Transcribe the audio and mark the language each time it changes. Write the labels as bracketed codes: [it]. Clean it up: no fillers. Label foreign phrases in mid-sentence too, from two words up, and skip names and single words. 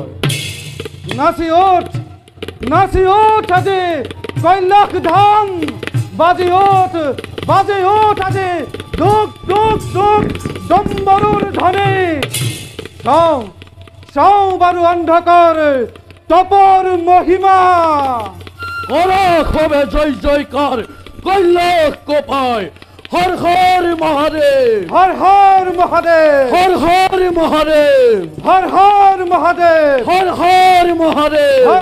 [as] নাচি উঠ আজি কৈলাশ ধাম, বাজি উঠ আজি দুখ দুখ দুখ ডম্বৰুৰ ধ্বনি। চাওঁ বাৰু অন্ধকাৰ তপৰ মহিমা। [bn] হবে জয় জয়কার কৈলাশ কোপায়। হর হর মহাদেব, হর হর মহাদেব, হর হর মহাদেব, হর হর মহাদেব, হর হর মহাদেব,